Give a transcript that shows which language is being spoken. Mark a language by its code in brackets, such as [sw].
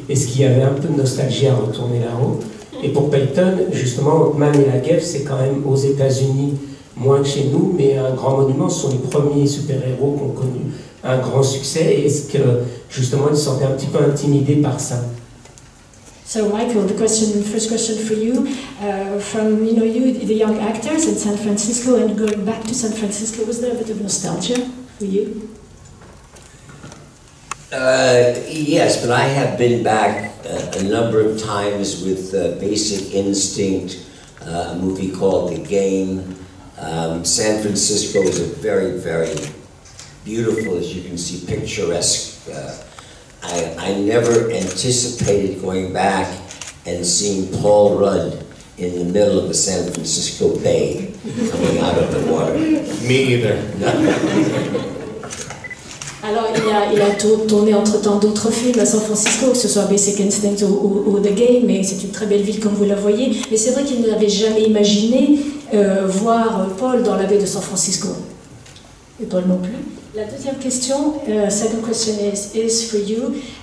[fr] Est-ce qu'il y avait un peu de nostalgie à retourner là-haut? Et pour Peyton, justement, Ant-Man et la Guêpe, c'est quand même aux États-Unis, moins que chez nous, mais un grand monument. Ce sont les premiers super-héros qui ont connu un grand succès. Et est-ce que, justement, ils se sentaient un petit peu intimidés par ça? [en] So Michael, first question for you, from you, the young actors in San Francisco and going back to San Francisco, was there a bit of nostalgia for you? Yes, but I have been back a number of times with Basic Instinct, a movie called The Game. San Francisco is a very, very beautiful, as you can see, picturesque. I never anticipated going back and seeing Paul Rudd in the middle of the San Francisco Bay coming out of the water. Me either. [fr] Alors, il a tourné entre-temps d'autres films à San Francisco, que ce soit Basic Instinct ou The Game, mais c'est une très belle ville comme vous la voyez. Mais c'est vrai qu'il n'avait jamais imaginé voir Paul dans la baie de San Francisco. Et Paul non plus. La deuxième question, [en] second question is for you.